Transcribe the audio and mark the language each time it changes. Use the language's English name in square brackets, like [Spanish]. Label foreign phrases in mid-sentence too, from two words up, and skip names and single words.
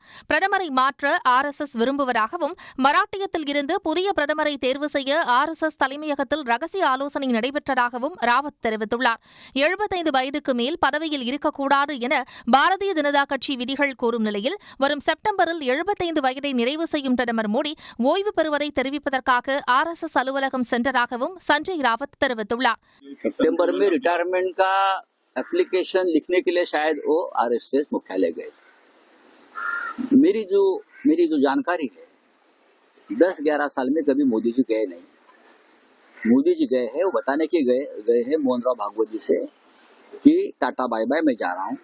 [Tamil] பிரதமரை மாற்ற RSS விரும்புவதாகவும் மராட்டியத்தில் இருந்து புதிய பிரதமரை தேர்வு செய்ய RSS தலைமையகத்தில் ரகசிய ஆலோசனை நடைபெற்றதாகவும் ராவத் தெரிவித்துள்ளார். 75 வயதுக்கு மேல் பதவியில் இருக்கக்கூடாது என பாரதிய ஜனதா கட்சி விதிகள் கூறும் நிலையில் வரும் செப்டம்பரில் 75 வயதை நிறைவு செய்யும் பிரதமர் மோடி ஓய்வு பெறுவதை தெரிவிப்பதற்காக RSS அலுவலகம் சென்றதாகவும் சஞ்சய் ராவத் தெரிவித்துள்ளார். [Hindi] सितंबर में रिटायरमेंट का एप्लीकेशन लिखने के लिए शायद वो RSS मुख्यालय गए. मेरी जो जानकारी है 10-11 साल में कभी मोदी जी गए नहीं. मोदी जी गए हैं वो बताने के गए हैं मोहन राव भागवत जी से कि [English] tata bye bye [Hindi] मैं जा रहा हूँ.